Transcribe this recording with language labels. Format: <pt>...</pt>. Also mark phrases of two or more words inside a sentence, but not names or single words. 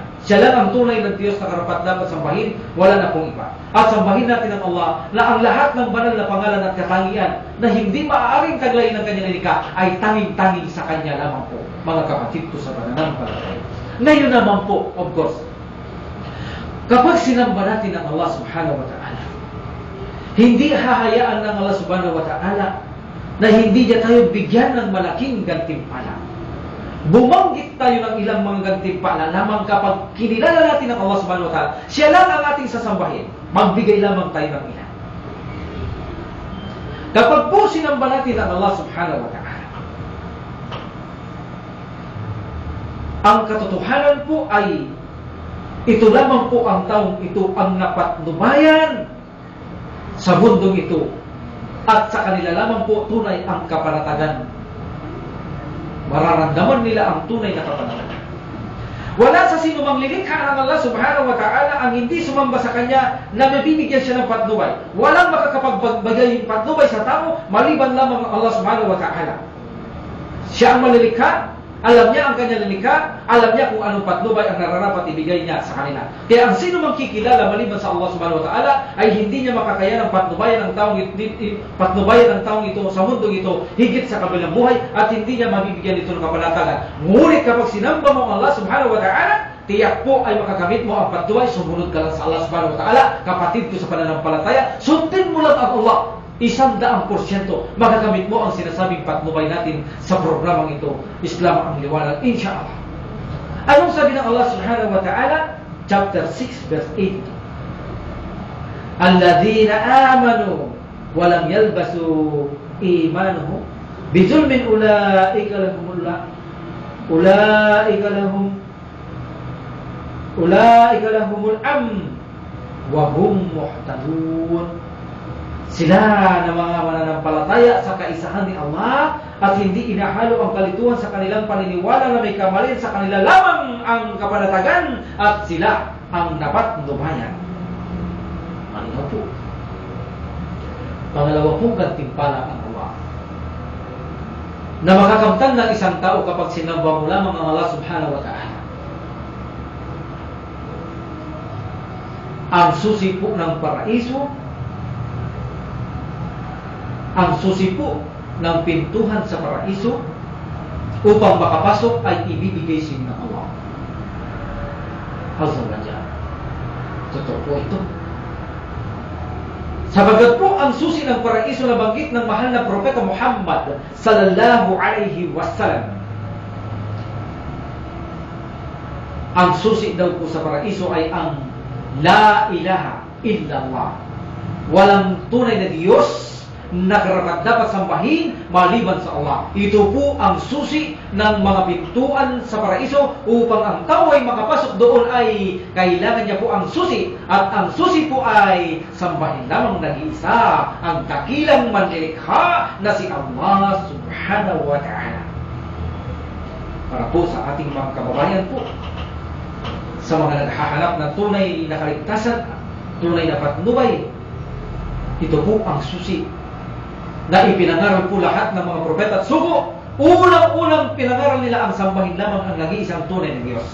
<tl>Siya lang ang tunay ng Diyos na karapat dapat sambahin, wala na pong iba. At sambahin natin ang Allah na ang lahat ng banal na pangalan at katangian na hindi maaaring taglayin ng Kanyang nilikha ay tanging-tanging sa Kanya lamang po, mga kapatid ko sa pananampalataya. Ngayon naman po,</tl> <en>of course,</en> <tl>kapag sinamba natin ang Allah</tl> <ar>سبحانه وتعالى,</ar> <tl>hindi hahayaan ng Allah</tl> <ar>سبحانه وتعالى</ar> <tl>na hindi niya tayo bigyan ng malaking gantimpala. Bumanggit tayo ng ilang mga gantimpala lamang kapag kinilala natin ang Allah</tl> <ar>سبحانه وتعالى.</ar> <tl>Siya lang ang ating sasambahin. Magbigay lamang tayo ng ilan. Kapag po sinamba natin ang Allah</tl> <ar>سبحانه وتعالى,</ar> <tl>ang katotohanan po ay ito lamang po ang taong ito ang napatnubayan sa mundong ito, at sa kanila lamang po tunay ang kapanatagan. Mararamdaman nila ang tunay na kapanatagan. Wala sa sino mang lilikha ng Allah</tl> <ar>سبحانه وتعالى</ar> <tl>ang hindi sumamba sa Kanya na mabibigyan siya ng patnubay. Walang makakapagbagay ng patnubay sa tao maliban lamang ang Allah</tl> <ar>سبحانه وتعالى.</ar> <tl>Siya ang malilikha, alam niya ang kanya lilikha, alam niya kung anong patnubay ang nararapat ibigay niya sa kanila. Kaya ang sino mang kikilala maliban sa Allah</tl> <ar>سبحانه وتعالى</ar> <tl>ay hindi niya makakaya ng patnubayan ng taong ito sa mundong ito higit sa kabilang buhay at hindi niya mabibigyan ito ng kapanatagan. Ngunit kapag sinamba mo ang Allah</tl> <ar>سبحانه وتعالى,</ar> <tl>tiyak po ay makakamit mo ang patnubay. Sumunod ka lang sa Allah</tl> <ar>سبحانه وتعالى,</ar> <tl>kapatid ko sa pananampalataya, sundin mo lang ang Allah. 100% magagamit mo ang sinasabing patnubay natin sa programang ito, Islam ang liwanag, insyaAllah. Anong sabi ng Allah</tl> <ar>سبحانه وتعالى?</ar> <en>Chapter 6 verse 8.</en> <ar>الذين آمنوا ولم يلبسوا إيمانهم بظلم أولئك لهم الأمن وهم مهتدون.</ar> <tl>Sila na mga mananampalataya sa kaisahan ni Allah at hindi inahalo ang kalituhan sa kanilang paniniwala na may kamalin sa kanila lamang ang kapanatagan at sila ang napatnubayan. Malinaw po. Pangalawa po, gantimpala ang Allah na makakamtan ng isang tao kapag sinamba mo lamang ang Allah subhanahu wa ta'ala. Ang susi po ng paraiso, ang susi po ng pintuhan sa paraiso upang makapasok ay ibibigay sa inyo ng Allah.</tl> <ar>عز وجل.</ar> <tl>Totoo po ito. Sabagat po ang susi ng paraiso na banggit ng mahal na propeta Muhammad</tl> <ar>صلى الله عليه وسلم.</ar> <tl>Ang susi daw po sa paraiso ay ang</tl> <ar>لا إله إلا الله.</ar> <tl>Walang tunay na Diyos na karapat-dapat sambahin maliban sa Allah. Ito po ang susi ng mga pintuan sa paraiso. Upang ang tao ay makapasok doon ay kailangan niya po ang susi. At ang susi po ay sambahin lamang nag-iisa, ang dakilang manlilikha na si Allah</tl> <ar>سبحانه وتعالى.</ar> <tl>Para po sa ating mga kababayan po, sa mga naghahanap ng tunay na kaligtasan, tunay na patnubay, ito po ang susi na ipinangaral po lahat ng mga propeta at sugo. Unang-unang pinangaral nila ang sambahin lamang ang nag-iisang tunay na Diyos.</tl>